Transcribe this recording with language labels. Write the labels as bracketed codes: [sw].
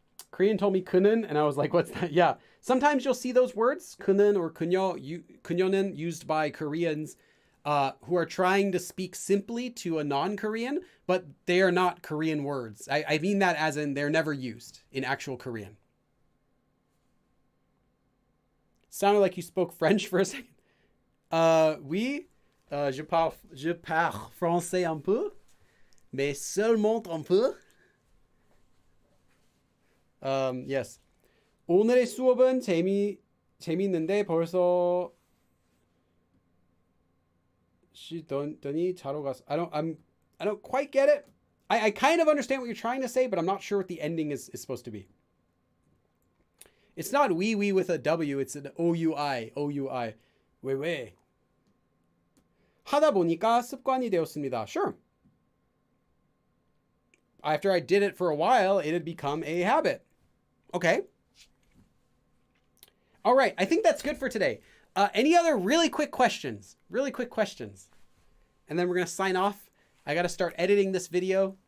[en] Korean told me 그는, and I was like, what's that? Yeah. Sometimes you'll see those words, 그는 or 그녀는, used by Koreans who are trying to speak simply to a non-Korean, but they are not Korean words. I mean that as in they're never used in actual Korean. Sounded like you spoke French for a second. [fr] Oui, je parle français un peu, mais seulement un peu. [en] Yes. [ko] 오늘의 수업은 재밌는데 벌써 쉬더니 자러 갔어. [en] I don't quite get it. I kind of understand what you're trying to say, but I'm not sure what the ending is supposed to be. It's not wee with a W, it's an OUI. [ko] 왜? 하다 보니까 습관이 되었습니다. [en] Sure. After I did it for a while, it had become a habit. Okay. All right. I think that's good for today. Any other really quick questions? And then we're going to sign off. I got to start editing this video.